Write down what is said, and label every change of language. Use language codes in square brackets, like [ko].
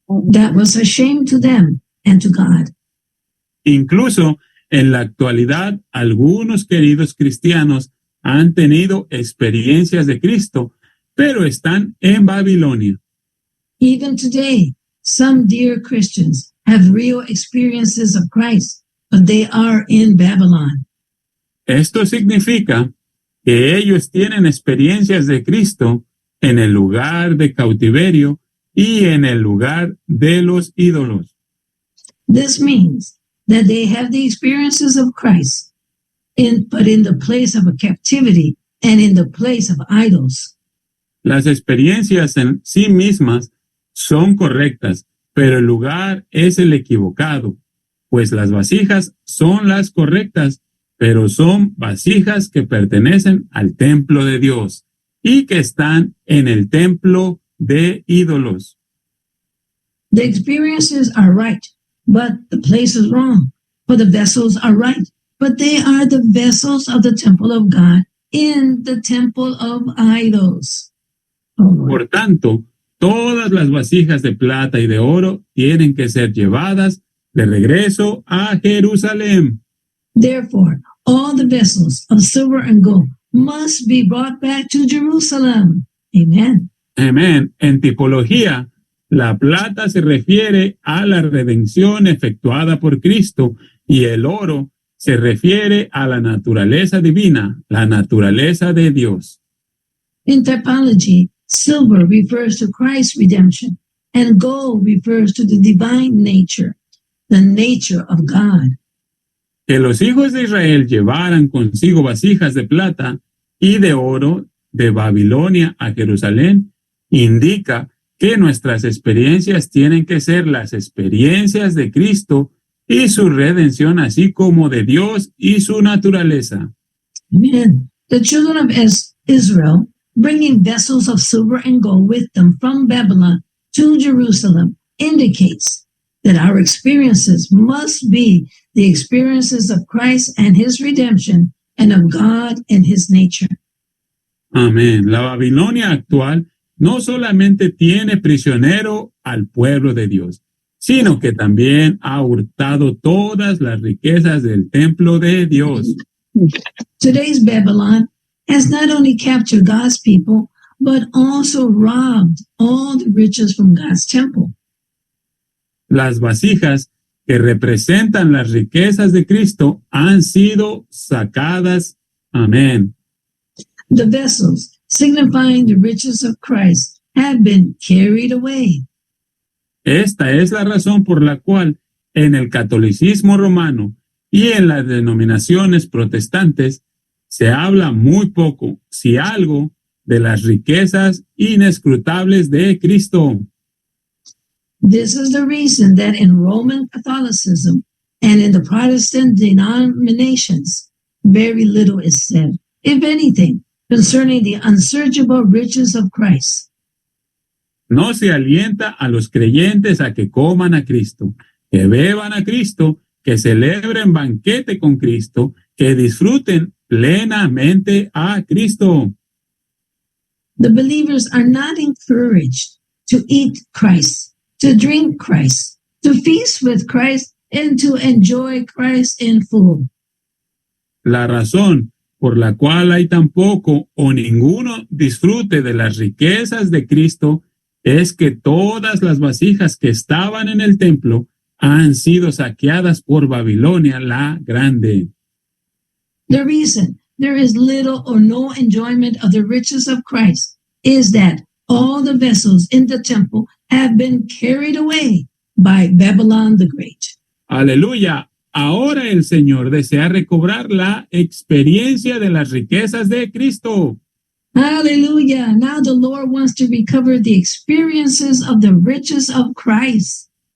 [en] That was a shame to them and to God. [es] Incluso en la actualidad, algunos queridos cristianos han tenido experiencias de Cristo, pero están en Babilonia. [en] Even today, some dear Christians have real experiences of Christ, but they are in Babylon. [es] Esto significa que ellos tienen experiencias de Cristo en el lugar de cautiverio y en el lugar de los ídolos. [en] This means that they have the experiences of Christ, but in the place of a captivity and in the place of idols. [es] Las experiencias en sí mismas son correctas, pero el lugar es el equivocado, pues las vasijas son las correctas, pero son vasijas que pertenecen al templo de Dios y que están en el templo de ídolos. [en] The experiences are right, but the place is wrong. For the vessels are right, but they are the vessels of the temple of God in the temple of idols. Oh, Lord. [es] Por tanto, todas las vasijas de plata y de oro tienen que ser llevadas de regreso a Jerusalén. [en] Therefore, all the vessels of silver and gold must be brought back to Jerusalem. Amen. [es] Amén. En tipología, la plata se refiere a la redención efectuada por Cristo y el oro se refiere a la naturaleza divina, la naturaleza de Dios. [en] In typology, silver refers to Christ's redemption, and gold refers to the divine nature, the nature of God. [es] Que los hijos de Israel llevaran consigo vasijas de plata y de oro de Babilonia a Jerusalén indica que nuestras experiencias tienen que ser las experiencias de Cristo y su redención, así como de Dios y su naturaleza. [en] Amen. The children of Israel, bringing vessels of silver and gold with them from Babylon to Jerusalem, indicates that our experiences must be the experiences of Christ and his redemption and of God and his nature. [es] Amén. La Babilonia actual no solamente tiene prisionero al pueblo de Dios, sino que también ha hurtado todas las riquezas del templo de Dios. [en] Today's Babylon has not only captured God's people, but also robbed all the riches from God's temple. [es] Las vasijas que representan las riquezas de Cristo han sido sacadas. Amén. [en] The vessels signifying the riches of Christ have been carried away. [es] Esta es la razón por la cual en el catolicismo romano y en las denominaciones protestantes se habla muy poco, si algo, de las riquezas inescrutables de Cristo. [en] This is the reason that in Roman Catholicism and in the Protestant denominations, very little is said, if anything, concerning the unsearchable riches of Christ. [es] No se alienta a los creyentes a que coman a Cristo, que beban a Cristo, que celebren banquete con Cristo, que disfruten plenamente a Cristo. [en] The believers are not encouraged to eat Christ, to drink Christ, to feast with Christ, and to enjoy Christ in full. [es] La razón por la cual hay tan poco o ninguno disfrute de las riquezas de Cristo es que todas las vasijas que estaban en el templo han sido saqueadas por Babilonia la Grande. [en] The reason there is little or no enjoyment of the riches of Christ is that all the vessels in the temple have been carried away by Babylon the Great. [es] Aleluya. Ahora el Señor desea recobrar la experiencia de las riquezas de Cristo. [en] Hallelujah. Now the Lord wants to recover the experiences of the riches of Christ.